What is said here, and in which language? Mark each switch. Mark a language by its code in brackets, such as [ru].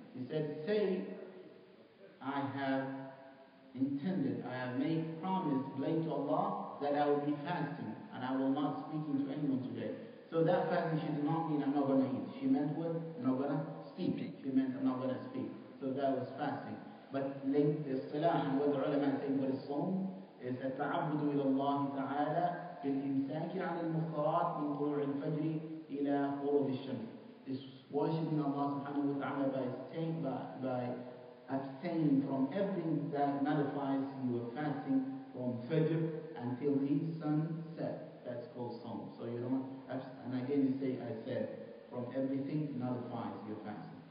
[en] He said, say, I have intended, I have made promise, blade to Allah, that I will be fasting and I will not speaking to anyone today. So that fasting, she did not mean I'm not going to eat. She meant what? I'm not going to speak. She meant I'm not going to speak. So that was fasting. But [ar] اصطلاحا [en] what the ulama say what is Sawm is [ar] التعبد إلى الله تعالى بالإمساك عن المفطرات من طلوع الفجر إلى غروب الشمس. [en] Is worshiping Allah subhanahu wa ta'ala by abstaining from everything that nullifies your fasting from Fajr until the sun sets. That's called Sawm. So you don't, and again you say, I said, from everything nullifies your fasting.